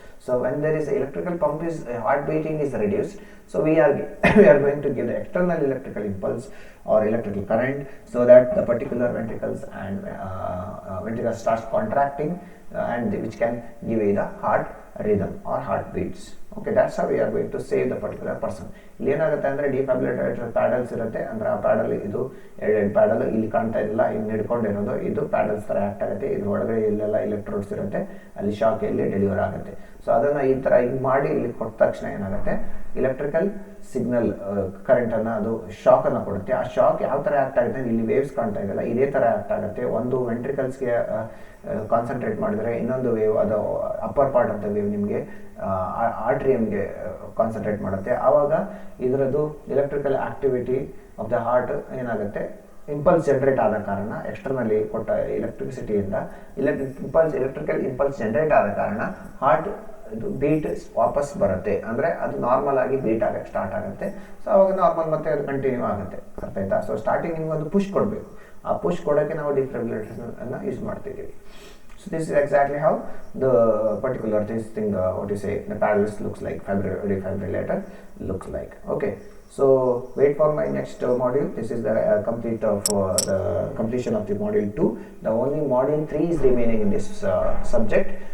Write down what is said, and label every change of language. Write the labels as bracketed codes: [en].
[en] So when there is electrical pump, is heart beating is reduced. So we are going to give the external electrical impulse or electrical current so that the particular ventricles and ventricles starts contracting and which can give you the heart rhythm or heartbeats. Okay, that's how we are going to save the particular person. [kn] ಇಲ್ಲಿ ಏನಾಗುತ್ತೆ ಅಂದರೆ ಡಿಫೈಬ್ರಿಲೇಟರ್ paddles ಇರುತ್ತೆ, ಅಂದರೆ ಆ paddle ಇದು ಎರಡು paddle ಇಲ್ಲಿ ಕಾಣ್ತಾ ಇರಲಿಲ್ಲ, ಇಲ್ಲಿ ಹಿಡ್ಕೊಂಡಿರೋದು ಇದು ಪ್ಯಾಡಲ್ಸ್ ಥರ ಆ್ಯಕ್ಟ್ ಆಗುತ್ತೆ. ಇದ್ರ ಒಳಗಡೆ ಇಲ್ಲೆಲ್ಲ ಎಲೆಕ್ಟ್ರೋಡ್ಸ್ ಇರುತ್ತೆ, ಅಲ್ಲಿ ಶಾಕ್ ಇಲ್ಲಿ ಡೆಲಿವರ್ ಆಗುತ್ತೆ. ಸೊ ಅದನ್ನು ಈ ಥರ ಹಿಂಗೆ ಮಾಡಿ ಇಲ್ಲಿ ಕೊಟ್ಟ ತಕ್ಷಣ ಏನಾಗುತ್ತೆ, ಎಲೆಕ್ಟ್ರಿಕಲ್ ಸಿಗ್ನಲ್ ಕರೆಂಟನ್ನು ಅದು ಶಾಕನ್ನು ಕೊಡುತ್ತೆ. ಆ ಶಾಕ್ ಯಾವ ಥರ ಆ್ಯಕ್ಟ್ ಆಗುತ್ತೆ, ಇಲ್ಲಿ ವೇವ್ಸ್ ಕಾಣ್ತಾ ಇದೆಯಲ್ಲ ಇದೇ ಥರ ಆ್ಯಕ್ಟ್ ಆಗುತ್ತೆ. ಒಂದು ವೆಂಟ್ರಿಕಲ್ಸ್ಗೆ ಕಾನ್ಸಂಟ್ರೇಟ್ ಮಾಡಿದರೆ ಇನ್ನೊಂದು ವೇವ್, ಅದು [en] upper part of the wave [kn] ನಿಮಗೆ ಆರ್ಟ್ರಿಯಮ್ಗೆ ಕಾನ್ಸಂಟ್ರೇಟ್ ಮಾಡುತ್ತೆ. ಆವಾಗ ಇದರದ್ದು [en] electrical activity of the heart [kn] ಏನಾಗುತ್ತೆ, ಇಂಪಲ್ಸ್ ಜನರೇಟ್ ಆದ ಕಾರಣ ಎಕ್ಸ್ಟರ್ನಲ್ಲಿ ಕೊಟ್ಟ ಎಲೆಕ್ಟ್ರಿಸಿಟಿಯಿಂದ ಎಲೆಕ್ಟ್ರಿಕಲ್ ಇಂಪಲ್ಸ್ ಜನರೇಟ್ ಆದ ಕಾರಣ ಹಾರ್ಟ್ ಇದು ಬೀಟ್ ವಾಪಸ್ ಬರುತ್ತೆ, ಅಂದರೆ ಅದು ನಾರ್ಮಲ್ ಆಗಿ ಬೀಟ್ ಆಗಕ್ಕೆ ಸ್ಟಾರ್ಟ್ ಆಗುತ್ತೆ. ಸೊ ಅವಾಗ ನಾರ್ಮಲ್ ಮತ್ತೆ ಅದು ಕಂಟಿನ್ಯೂ ಆಗುತ್ತೆ. ಅರ್ಥ ಆಯ್ತಾ? ಸೊ ಸ್ಟಾರ್ಟಿಂಗ್ ನಿಮ್ಗೆ ಒಂದು ಪುಷ್ ಕೊಡಬೇಕು. ಆ ಪುಷ್ ಕೊಡೋಕ್ಕೆ ನಾವು ಡಿಫಿಬ್ರಿಲೇಟರ್ನ ಯೂಸ್ ಮಾಡ್ತಿದ್ದೀವಿ. [en] So this is exactly how the particular this thing, the paralysis looks like, defibrillator looks like. Okay, so wait for my next module. This is the complete of the completion of the module 2. The only module 3 is remaining in this subject.